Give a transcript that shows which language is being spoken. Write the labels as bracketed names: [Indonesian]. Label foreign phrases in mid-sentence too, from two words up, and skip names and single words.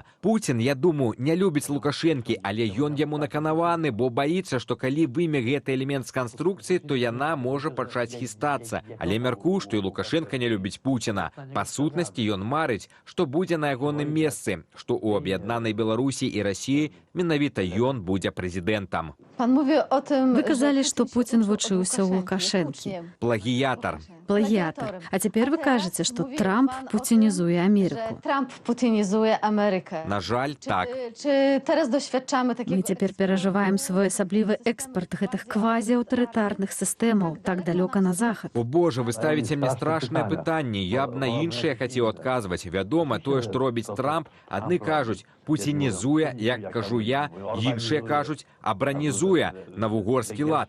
[Belarusian] Пуцін, я думаю, не любіць Лукашэнкі, але ён яму наканаваны, бо баіцца, што калі выме гэты элемент з канструкцыі, то яна можа пачаць хістацца. Але мяркую, што і Лукашенка не любіць Пуціна. Па сутнасці ён марыць, што будзе на ягоным месцы, што ў аб'яднанай Беларусі і Расіі менавіта ён будзе прэзідэнтам. [Polish] Pan mówi o tym, [Belarusian] Вы казалі, [Polish] że [Belarusian] што Пуцін Putin вучыўся ў Лукашэнкі. Плагіятар. Плагіятар. А цяпер вы кажаце, што Трамп пуцінізуе Амерыку. [Polish] Trump putynizuje Amerykę. [Belarusian] На жаль, так. [Polish] Czy teraz doświadczamy [Belarusian] Мы [Polish] takiego... [Belarusian] цяпер перажываем своеасаблівы экспарт гэтых квазіаўтарытарных сістэмаў так далёка на захад. О боже, вы ставіце мне страшнае пытанне. Я б на іншае хацеў адказваць. Вядома, тое, што робіць Трамп, адны кажуць, пуцінізуе, як кажу я, іншыя кажуць, абранізуе на вугорскі лад.